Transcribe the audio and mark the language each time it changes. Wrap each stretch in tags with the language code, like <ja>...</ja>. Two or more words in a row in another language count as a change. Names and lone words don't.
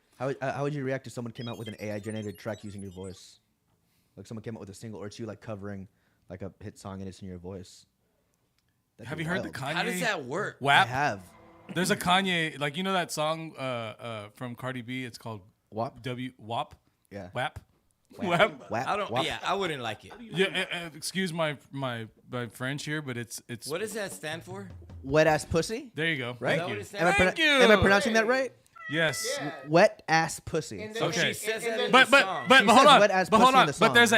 <en>How would you react if someone came out with an AI-generated track using your voice? Like someone came out with a single, or it's you like covering like a hit song and it's in your voice. That'd Have be you heard the wild. Kanye? How does that work? I WAP? have. There's a Kanye, like you know that song from Cardi B. It's called WAP? WAP. Yeah. WAP. WAP. WAP. I don't. WAP. Yeah, I wouldn't like it. Yeah. Excuse my French here, but it's. What does that stand for? Wet ass pussy. There you go. Right? Thank Is that you. what it stands Am I, for? Thank you. am I pronouncing that right? Yes. Yeah. Wet ass pussy. And then So Okay. she says and that then- in But the but song. but She hold says on. wet ass But hold pussy in on. the But there's</en>